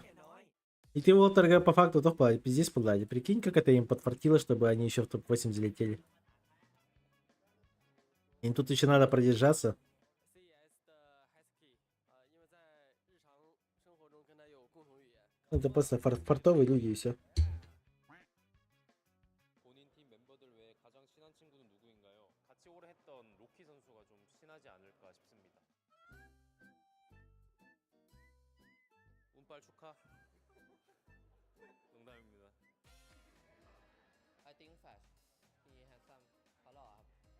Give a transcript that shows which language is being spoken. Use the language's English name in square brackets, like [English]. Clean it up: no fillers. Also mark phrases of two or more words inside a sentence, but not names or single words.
[Russian] И ты Уолтер по факту тоже здесь плади. Прикинь, как это им подфартило, чтобы они еще в топ-8 залетели. Им тут еще надо продержаться. Это просто фартовые люди и все. [Korean] 본인 팀 멤버들 외에 가장 친한 친구는 누구인가요? 같이 오래 했던 로키 선수가 좀 친하지 않을까 싶습니다. 운빨 축하. 농담입니다. [English] I think fast. He has some follow up.